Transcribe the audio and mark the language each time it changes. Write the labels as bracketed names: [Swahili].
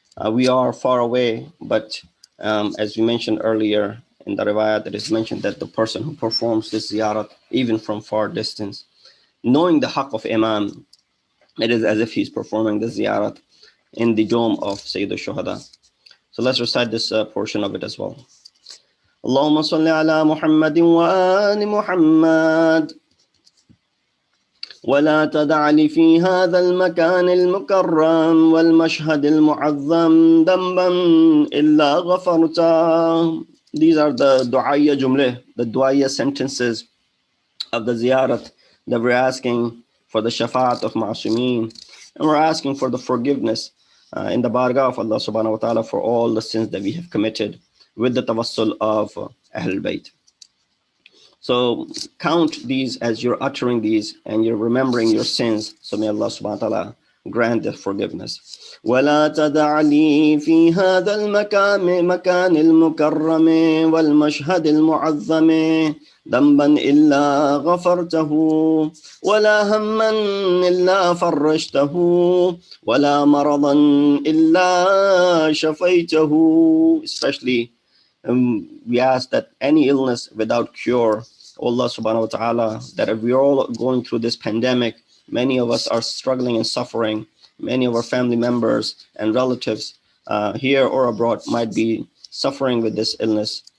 [English] We are far away, but as we mentioned earlier in the riwayat, it is mentioned that the person who performs this ziyarat, even from far distance, knowing the haqq of Imam, it is as if he's performing the ziyarat in the dome of Sayyid al-Shuhada. So let's recite this portion of it as well. [Arabic] اللهم صل على محمد وآل محمد ولا تدع لي في هذا المكان المكرم والمشهد المعظم ذنبا إلا غفرته. [English] These are the du'ayya jumleh, the du'ayya sentences of the ziyarat that we're asking for the shafaat of ma'asumeen, and we're asking for the forgiveness in the bargah of Allah subhanahu wa ta'ala for all the sins that we have committed with the tawassul of Ahlul Bayt. So count these as you're uttering these and you're remembering your sins. So may Allah subhanahu wa ta'ala grant the forgiveness. [Arabic] ولا تدع لي في هذا مكان المكرم والمشهد المعظم ذنبا إلا غفرته ولا هما إلا فرجته ولا مرضا إلا شفيته. [English] Especially we ask that any illness without cure, Allah subhanahu wa ta'ala, that if we're all going through this pandemic, many of us are struggling and suffering, many of our family members and relatives here or abroad might be suffering with this illness.